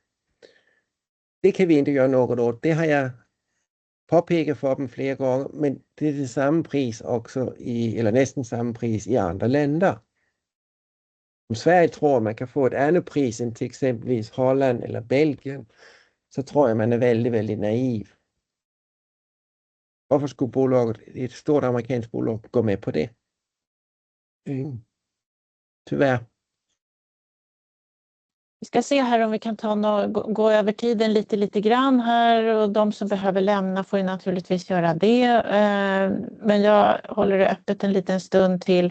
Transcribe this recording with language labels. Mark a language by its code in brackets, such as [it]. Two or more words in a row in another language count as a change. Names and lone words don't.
[da] Det kan vi ikke gøre noget åt. Det har jeg påpeget for dem flere gange, men det er det samme pris også eller næsten samme pris i andre lande. Om Sverige tror, man kan få et andet pris end til eksempelvis Holland eller Belgien, så tror jeg, man er vældig, vældig naiv. Hvorfor skulle et stort amerikansk bolag gå med på det? [sv] Tyvärr. Vi ska se här om vi kan gå över tiden lite grann här, och de som behöver lämna får ju naturligtvis göra det. Men jag håller det öppet en liten stund till.